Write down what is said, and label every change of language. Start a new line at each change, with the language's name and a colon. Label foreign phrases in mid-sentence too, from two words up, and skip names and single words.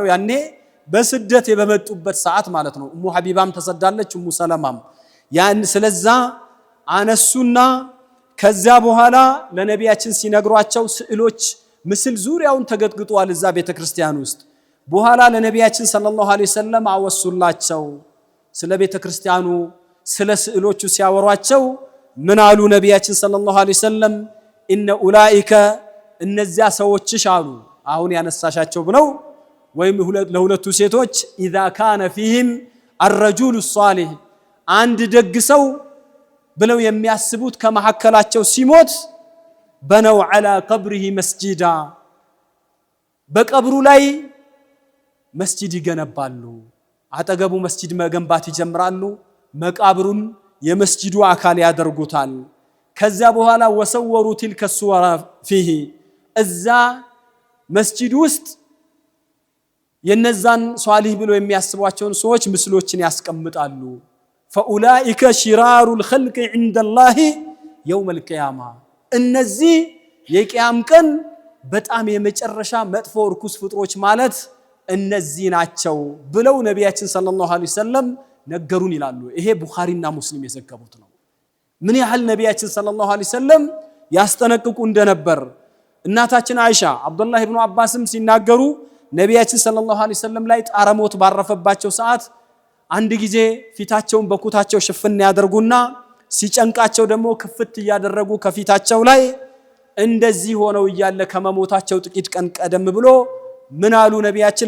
Amharic: ያኔ በስደት የበመጡበት ሰዓት ማለት ነው። ኡሙ ሐቢባም ተሰዳለች፣ ኡሙ ሰለማም ያን ስለዛ አነሱና ከዛ በኋላ ለነቢያችን ሲነግሯቸው ስዕሎች ምስል ዙሪያውን ተገጥግጧል እዛ ቤተክርስቲያን ውስጥ። በኋላ ለነቢያችን
Arabic: صلى الله عليه وسلم
Amharic: አወሱላቸው። ስለ ቤተክርስቲያኑ ስለ ስዕሎቹ ሲያወሯቸው ምን አሉ ነቢያችን
Arabic: صلى الله عليه وسلم? إن أولئك
Amharic: እነዚያ ሰዎችሽ አሉ አሁን ያነሳሻቸው ብለው ወይም ለሁለቱ ሴቶች ኢዛ
Arabic: كان فيهم الرجل الصالح
Amharic: አንድ ደግ ሰው ብለው የሚያስቡት ከመሐከላቸው ሲሞት በነው
Arabic: على قبره مسجدا
Amharic: በቀብሩ ላይ መስጂድ ይገነባሉ። አጠገቡ መስጂድ መገንባት ይጀምራሉ። መቃብሩን የመስጂዱ አካል ያደርጉታል። ከዛ በኋላ ወሰወሩ
Arabic: تلك الصور فيه
Amharic: እዛ መስጂድ ውስጥ የነዛን ሷሊህ ብለው የሚያስቧቸውን ሰዎች ምስሎችን ያስቀምጣሉ።
Arabic: فاولئك شرار الخلق عند الله يوم القيامه
Amharic: እነዚህ የቂያም ቀን በጣም የመጨረሻ መጥፎ ርኩስ ፍጥሮች ማለት እነዚህ ናቸው ብለው ነቢያችን
Arabic: صلى الله عليه وسلم
Amharic: ነገሩን ይላሉ። ይሄ ቡኻሪና ሙስሊም የዘገቡት ነው። ምን ያህል ነቢያችን
Arabic: صلى الله عليه وسلم
Amharic: ያስጠነቅቁ እንደነበር እናታችን አይሻ አብዱላህ ኢብኑ አባስም ሲናገሩ ነቢያችን
Arabic: صلى الله عليه وسلم
Amharic: ላይ ጣረሞት ባረፈባቸው ሰዓት አንድ ጊዜ ፊታቸውን በኩታቸው ሽፍን ያደርጉና ሲጨንቃቸው ደግሞ ክፍት ያደረጉ ከፊታቸው ላይ እንደዚህ ሆነው እያለ ከመሞታቸው ጥቂት ቀን ቀደም ብሎ ምን አሉ ነቢያችን?